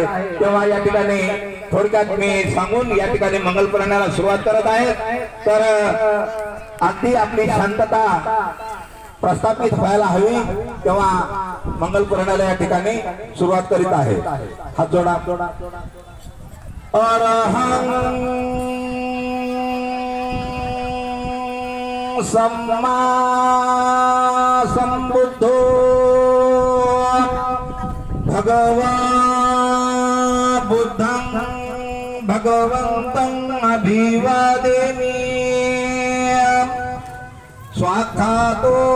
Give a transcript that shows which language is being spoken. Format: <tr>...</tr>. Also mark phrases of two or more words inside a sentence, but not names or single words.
<mr>तेव्हा या ठिकाणी थोडक्यात मी सांगून या ठिकाणी मंगलपर्ण्याला सुरुवात करत आहे। तर अगदी आपली शांतता प्रस्थापित व्हायला हवी, तेव्हा मंगलपर्णाला या ठिकाणी सुरुवात करीत आहे। हात जोडा।</mr> <pi>अरहं सम्मा संबुद्धो भगवान् बुद्धं भगवन्तं अभिवादेमि स्वाख्यातो</pi>